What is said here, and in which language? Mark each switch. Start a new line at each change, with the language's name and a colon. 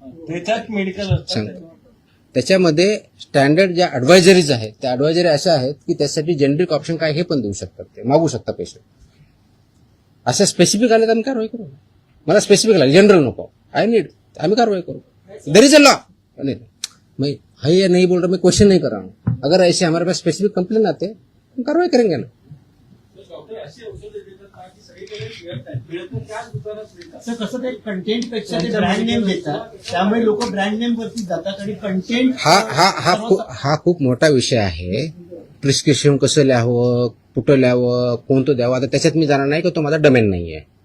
Marathi: त्याच्यात मेडिकल सांग. त्याच्यामध्ये स्टँडर्ड ज्या ऍडवायझरीज आहेत त्या ऍडवायझरी अशा आहेत की त्यासाठी जेनरिक ऑप्शन काय हे पण देऊ शकतात, ते मागू शकता पेशंट. अशा स्पेसिफिक आले तर आम्ही कारवाई करू. मला स्पेसिफिक आले, जनरल नको,
English: I need,
Marathi: आम्ही कारवाई करू.
English: There is a law.
Hindi: मैं है या नहीं बोल रहा, मैं क्वेश्चन नहीं कर रहा हूँ. अगर ऐसे हमारे पास स्पेसिफिक कंप्लेन आते हम कार्रवाई करेंगे ना.
Marathi: कसं ते कंटेंट पेक्षा ते ब्रँड नेम देतात, त्यामुळे लोक ब्रँड नेम वरती जातात आणि कंटेंट हा खूप मोठा विषय आहे. प्रिस्क्रिप्शन कसं लिहावं, कुठं लिहावं, कोणतं द्यावं, आता त्याच्यात मी जाणार नाही की तो माझा डोमेन नाही आहे.